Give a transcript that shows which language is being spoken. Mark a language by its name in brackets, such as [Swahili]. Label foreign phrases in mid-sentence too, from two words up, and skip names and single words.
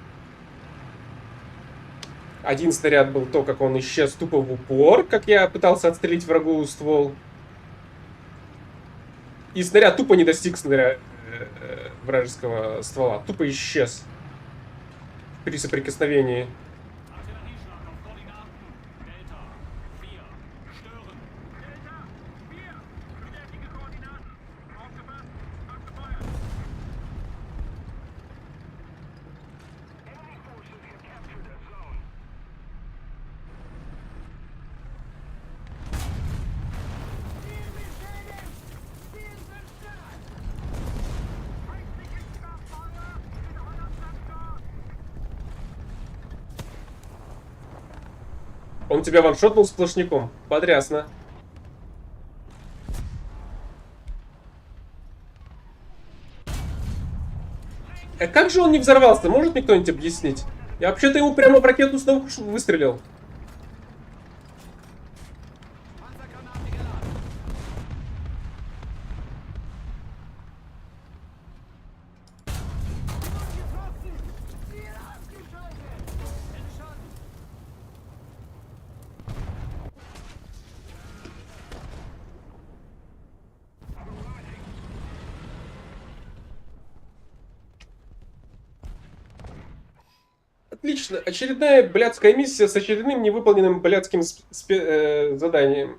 [Russian] Один снаряд был то, как он исчез тупо в упор, как я пытался отстрелить врагу ствол. И снаряд тупо не достиг вражеского ствола. Тупо исчез при соприкосновении. [German] Artillerieschlag auf Koordinaten. Delta 4. Stören. Delta 4. Bestätige Koordinaten. Aufgepasst. Abgefeuert. [English] Enemy forces have captured a zone. [German] Feindliches Startfeuer in 100 Sektor. [Russian] Он тебя ваншотнул сплошняком. Потрясно. А как же он не взорвался? Может мне кто-нибудь объяснить? Я вообще-то ему прямо в ракетную установку выстрелил. [German] Panzergranate geladen. Headshot. [Russian] Отлично. Очередная блядская миссия с очередным невыполненным блядским заданием.